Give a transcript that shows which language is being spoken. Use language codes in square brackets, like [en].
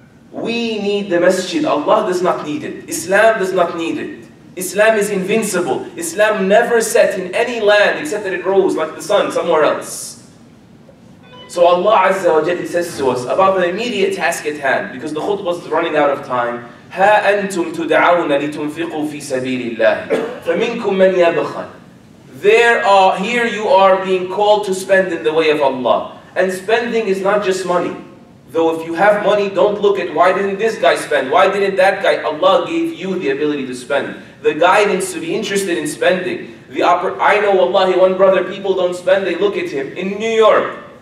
[en] We need the masjid. Allah does not need it. Islam does not need it. Islam is invincible. Islam never set in any land except that it rose like the sun somewhere else. So Allah Azza wa Jalla says to us about the immediate task at hand, because the khutbah is running out of time. [ar] ها أنتم تدعون لتنفقوا في سبيل الله فمنكم من يبخل. [en] Here you are being called to spend in the way of Allah. And spending is not just money. Though if you have money, don't look at why didn't this guy spend, why didn't that guy. Allah gave you the ability to spend, the guidance to be interested in spending. I know, wallahi, one brother, people don't spend, they look at him in New York.